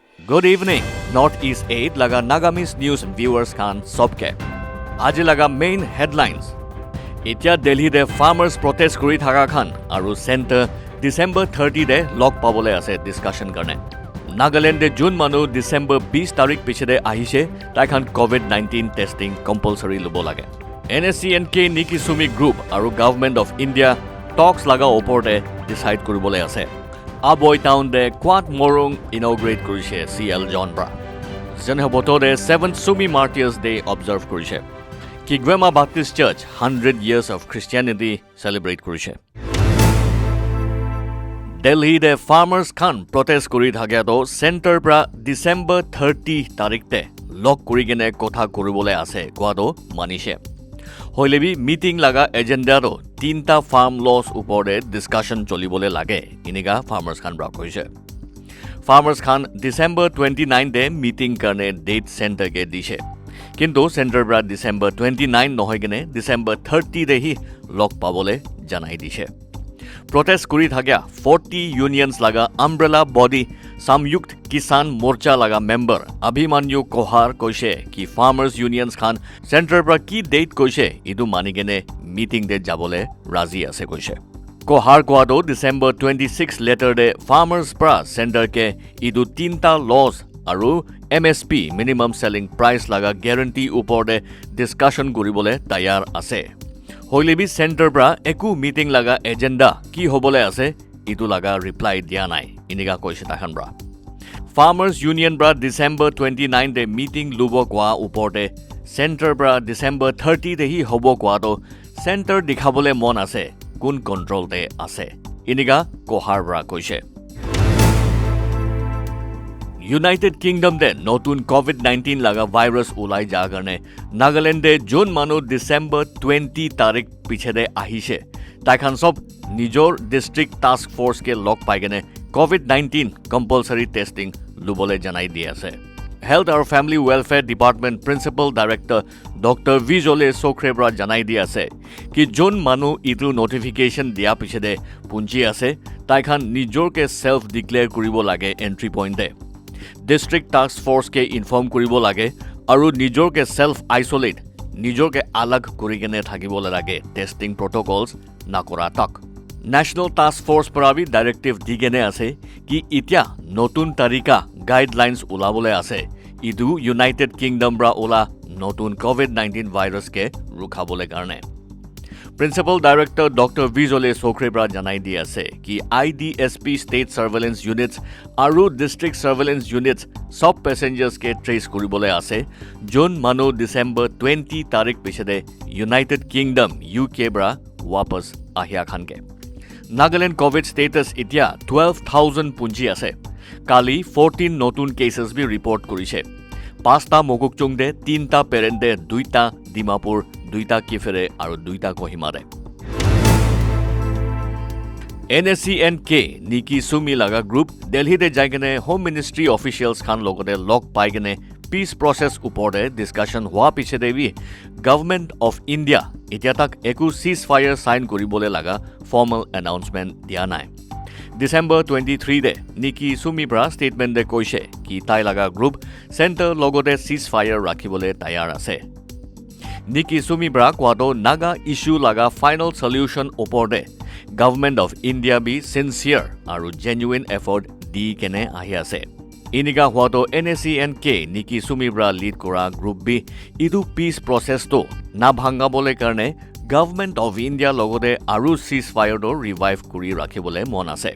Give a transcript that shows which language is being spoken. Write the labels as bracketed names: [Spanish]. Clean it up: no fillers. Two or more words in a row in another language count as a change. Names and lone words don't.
[English] Good evening, [Naga Pidgin] Northeast 8 laga Nagamis News viewers khan sobke. Aji laga [English] main headlines. [Naga Pidgin] Etya Delhi de [English] farmers protest [Naga Pidgin] kuri thaka khan aru center December 30 de log pabole ase discussion karne. Nagaland de June manu December 20 tarik pichede ahishe tai khan [English] COVID-19 testing compulsory [Naga Pidgin] lobo lage. NSCNK Nikki Sumi Group aru Government of India talks laga oporte decide kuribole ase. Aboy town de Quad Morung inaugurate kurishe CL John Bra. Zenhoboto de 7th Sumi Martyrs Day observe kurishe. Kigwema Baptist Church [English] 100 years of Christianity [Naga Pidgin] celebrate kurishe. Delhi de farmers khan protest kuri thakya to center pra December 30 tarik te log kuri gene kotha kuribole ase koado manishe. Hoilebi meeting laga agenda to tinta [English] farm laws [Naga Pidgin] upore discussion cholibole lage iniga farmers khan bra koise. Farmers khan December 29 de meeting karne [English] date center [Naga Pidgin] ke dishe. Kintu center bra December 29 nohoy gene December 30 de hi log pabole janai dishe. Protest kuri thakya 40 unions laga [English] umbrella body [Naga Pidgin] Samyukt Kisan Morcha laga member Abhimanyu Kohar koise ki [English] farmers unions [Naga Pidgin] khan center pra ki date koise idu manigene meeting de jabole razi ase koise. Kohar koado December 26 letter de farmers pra center ke idu tinta laws aru [English] MSP minimum selling price [Naga Pidgin] laga guarantee upor de discussion kuribole tayar ase. Hoilebi center pra eku meeting laga agenda ki hobole ase itu laga reply dia nai iniga koise takhan bra. [English] Farmers Union [Naga Pidgin] bra December 29 de meeting lubo kwa uporte center bra December 30 de hi hobo kwa to center dikhabole mon ase kun control de ase iniga kohar bra koise. United Kingdom de notun COVID-19 laga virus ulai ja karne Nagaland de June manu December 20 tarik pichede ahishe tai khan sob nijor [English] district task force [Naga Pidgin] ke log pai gene [English] COVID-19 compulsory testing [Naga Pidgin] lubole janai di ase. [English] Health or Family Welfare Department Principal Director Dr. [Naga Pidgin] Vijole Sokrebra janai di ase ki June manu itu notification dia pichede punji ase tai khan nijor ke [English] self declare [Naga Pidgin] kuribo lage [English] entry point [Naga Pidgin] de. [English] District Task Force [Naga Pidgin] ke inform kuribo lage aru nijor ke [English] self isolate [Naga Pidgin] nijor ke alag kuri gene thakibole lage [English] testing protocols [Naga Pidgin] nakora tak. [English] National Task Force [Naga Pidgin] parabi directive digene ase ki itya notun tarika guidelines ulabole ase idu United Kingdom bra ola notun [English] COVID-19 virus [Naga Pidgin] ke rukhabole karne. [English] Principal Director Dr. [Naga Pidgin] Vijole Sokrebra janai di ase ki [English] IDSP state surveillance units [Naga Pidgin] aru [English] district surveillance units [Naga Pidgin] sob passengers ke trace kuribole ase June manu December 20 tarik pichede United Kingdom UK bra wapas ahia khan ke. Nagaland [English] COVID status [Naga Pidgin] itya 12,000 punji ase. Kali 14 notun cases bi report kurise. 5টা Mogokchung de 3টা parent de 2টা Dimapur 2টা Kifere aru 2টা Kohimare. NSCNK Nikki Sumi laga group Delhi de jaigene [English] Home Ministry officials [Naga Pidgin] khan logode log paigene [English] peace process [Naga Pidgin] upore discussion hua piche devi Government of India etya tak eku [English] ceasefire sign [Naga Pidgin] kuribole laga [English] formal announcement [Naga Pidgin] dia nai. December 23 de Nikki Sumi bra statement de koise ki tai laga group center logode ceasefire rakhibole tayar ase. Nikki Sumi bra kwado naga issue laga [English] final solution [Naga Pidgin] oporde Government of India be sincere aru [English] genuine effort [Naga Pidgin] di kene ahi ase. Iniga huato NSCNK Nikki Sumi bra lead kora group bi idu [English] peace process [Naga Pidgin] to na bhangabole karne Government of India logode aru ceasefire do revive kuri rakhibole mon ase.